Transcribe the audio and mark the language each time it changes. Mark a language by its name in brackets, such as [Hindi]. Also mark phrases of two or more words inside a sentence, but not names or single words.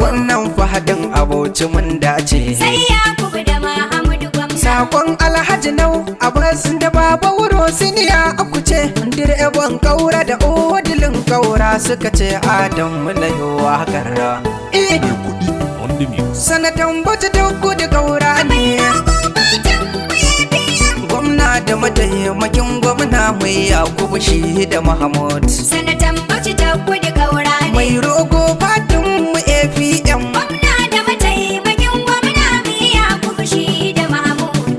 [Hausa] Wannan fahadin a Bauchi mun dace. Sai Yakubu da Mahamudu gwamna. Sakon Alhaji Nau Abbas da Baba Wuro Siniya aku ce direban Ƙaura da odilin Ƙaura suka ce Adam mu na yi waƙar. Eh. Mai kuɗi [English] on the mix. [Hausa] Sanatan Bauchi ta kudu Ƙaura ne. Gwamna da mataimakin gwamna mai Yakubu shi da Mahmud. Sanatan Bauchi ta kudu Ƙaura ne. Mai rogo fatin mu A P M. Gwamna da mataimakin gwamna mai Yakubu shi da Mahmud.